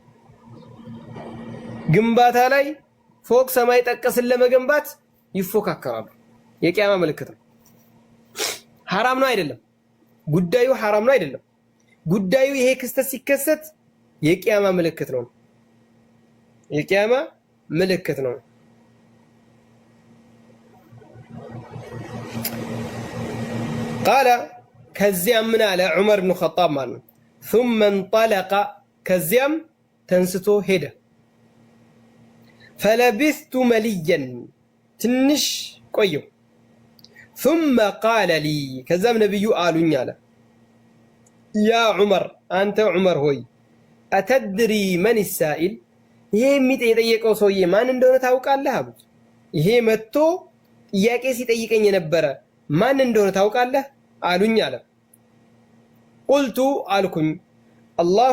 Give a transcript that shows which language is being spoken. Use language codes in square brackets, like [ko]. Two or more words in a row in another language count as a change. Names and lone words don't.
[am] ግንባታ ላይ ፎቅ ሰማይ ጠቀስን ለመገንባት ይፎካከራሉ። የቂያማ ምልክት ነው። ሐራም ነው አይደለም ጉዳዩ፣ ሐራም ነው አይደለም ጉዳዩ። ይሄ ክስተት ሲከሰት የቂያማ ምልክት ነው። የቂያማ ምልክት ነው። ቃለ ከዚያ ምን አለ ዑመር ብን ኸጣብ ማለት ነው [ar] ثم انطلق [am] ከዚያም ተንስቶ ሄደ። [ar] فلبثت مليا [am] ትንሽ ቆየው። [ar] ثم قال لي [am] ከዛም ነብዩ አሉኝ አለ [ar] يا عمر [am] አንተ ዑመር ሆይ [ar] أتدري من [am] السائل ይሄ የጠየቀው ሰውዬ ማን እንደሆነ ታውቃለህ አሉት። ይሄ መጥቶ ጥያቄ ሲጠይቀኝ የነበረ ማን እንደሆነ ታውቃለህ አሉኝ አለ። ቁልቱ አልኩኝ አላሁ